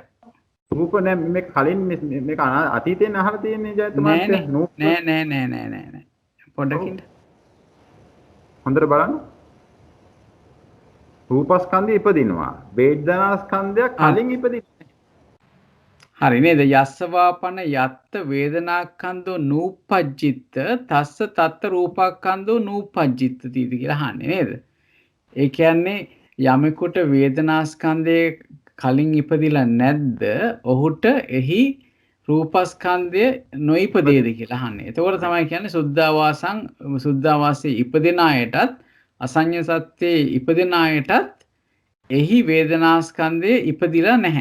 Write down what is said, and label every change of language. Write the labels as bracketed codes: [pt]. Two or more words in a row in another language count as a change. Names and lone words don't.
[si] රූප නෑ මේ කලින් මේක අතීතයෙන් අහලා තියෙන්නේ ජයත මහත්තයා. නෑ. පොඩ්ඩකින් හොඳට බලන්න. රූපස්කන්ධය ඉපදිනවා. වේදනාස්කන්ධයක් කලින් ඉපදින්නේ. හරි නේද? [pi] යස්සවාපන යත්ත වේදනාක්ඛන්‍தோ නූපජ්ජිත තස්ස තත්ත රූපක්ඛන්‍தோ නූපජ්ජිත තීති [si] කියලා අහන්නේ නේද? ඒ කියන්නේ යමෙකුට වේදනාස්කන්ධයේ කලින් ඉපදිලා නැද්ද? ඔහුට එහි රූපස්කන්ධය නොඉපදේද කියලා අහන්නේ. එතකොට තමයි කියන්නේ සුද්ධාවාසයේ ඉපදෙන අයටත් අසඤ්ඤ සත්‍යයේ ඉපදෙන අයටත් එහි වේදනාස්කන්ධය ඉපදිලා නැහැ.